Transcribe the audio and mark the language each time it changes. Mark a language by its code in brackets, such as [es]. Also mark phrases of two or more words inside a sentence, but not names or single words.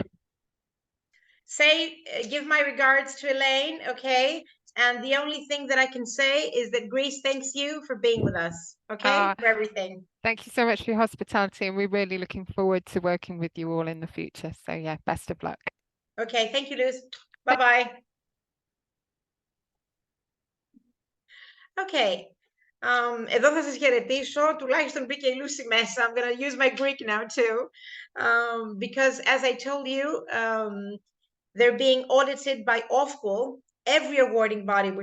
[en] Give my regards to Elaine, okay? And the only thing that I can say is that Greece thanks you for being with us, okay? For everything. Thank you so much for your hospitality, and we're really looking forward to working with you all in the future. So yeah, best of luck. Okay, thank you, Luz. Bye-bye. Okay. [el] Εδώ θα σας χαιρετήσω, τουλάχιστον μπήκε η Lucy μέσα. [en] I'm going to use my Greek now too, because as I told you, they're being audited by Ofqual, every awarding body.